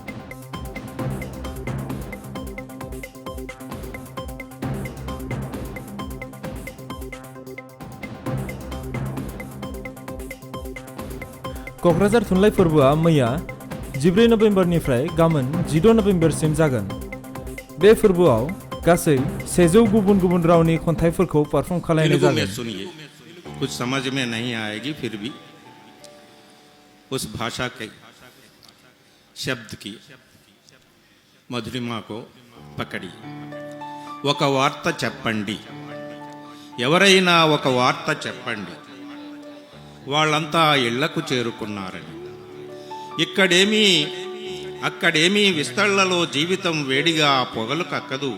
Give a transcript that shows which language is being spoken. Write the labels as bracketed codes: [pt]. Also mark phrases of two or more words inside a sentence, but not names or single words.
[brx] क'क्राझार थुनलाइ फोरबोआ मैया 14 नबेम्बरनिफ्राय गाबोन 16 नबेम्बरसिम जागोन। बे फोरबोआव गासै 100 गुबुन गुबुन रावनि खन्थाइफोरखौ पारफर्म खालामनाय जागोन। [hi] सुनिए, कुछ समझ में नहीं आएगी, फिर भी उस भाषा के शब्द की मधुरिमा को पकड़ी। [te] ఒక వార్త చెప్పండి, ఎవరైనా ఒక వార్త చెప్పండి, వాళ్ళంతా ఇళ్లకు చేరుకున్నారని. అక్కడేమీ విస్తళ్లలో జీవితం వేడిగా పొగలు కక్కదు.